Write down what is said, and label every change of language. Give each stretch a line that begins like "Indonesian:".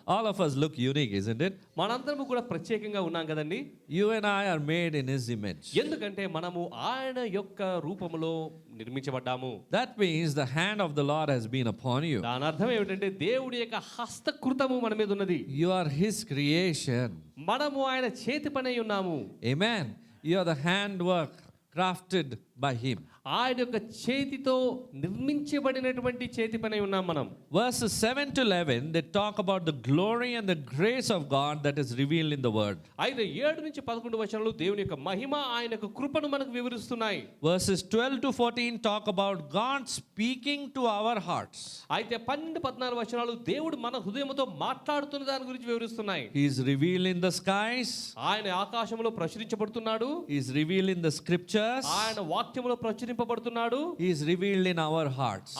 English: All of us look unique, isn't it?
Telugu: మనందరము కూడా ప్రత్యేకంగా ఉన్నాం కదండి.
English: You and I are made in His image.
Telugu: ఎందుకంటే మనము ఆయన యొక్క రూపములో నిర్మించబడ్డాము.
English: That means the hand of the Lord has been upon you.
Telugu: దాని అర్థం ఏమిటంటే దేవుడి యొక్క హస్తకృతము మన మీద ఉన్నది.
English: You are His creation.
Telugu: మనము ఆయన చేతి పనై ఉన్నాము.
English: Amen. You are the handwork crafted by Him.
Telugu: ఆయన యొక్క చేతితో నిర్మించబడినటువంటి చేతి పనై ఉన్నాం మనం.
English: Verses 7 to 11, they talk about the glory and the grace of God that is revealed in the Word.
Telugu: అయితే 7 నుంచి 11 వచనాలు దేవుని యొక్క మహిమ ఆయన యొక్క కృపను మనకు వివరిస్తున్నాయి.
English: Verses 12 to 14 talk about God speaking to our hearts.
Telugu: అయితే 12-14 వచనాలు దేవుడు మన హృదయముతో మాట్లాడుతున్న దాని గురించి వివరిస్తున్నాయి.
English: He is revealed in the skies.
Telugu: ఆయన ఆకాశంలో ప్రచురించబడుతున్నాడు.
English: He is revealed in the scriptures.
Telugu: ఆయన వాక్యములో ప్రచురింపబడుతున్నాడు.
English: He is revealed in our hearts.